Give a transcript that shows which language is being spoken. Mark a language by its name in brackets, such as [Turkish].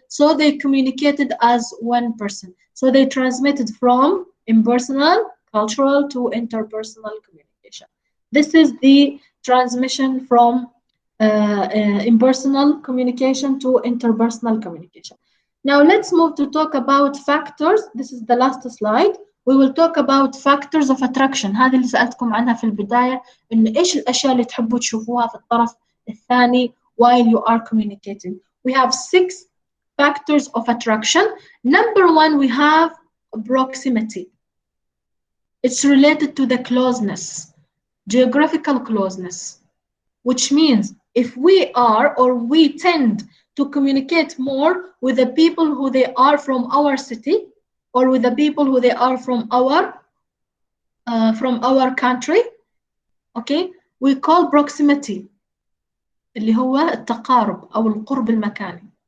[English] So they communicated as one person. So they transmitted from impersonal, cultural to interpersonal communication. This is the transmission from impersonal communication to interpersonal communication. Now let's move to talk about factors. This is the last slide. We will talk about factors of attraction. [Arabic] هذه اللي سألتكم عنها في البداية، إن إيش الأشياء اللي تحبوا تشوفوها في الطرف الثاني [English] while you are communicating. We have 6 factors of attraction. Number 1, we have proximity. It's related to the closeness, geographical closeness, which means if we are or we tend to communicate more with the people who they are from our city, or with the people who they are from our country, okay, we call proximity [Arabic] اللي هو التقارب أو القرب المكاني.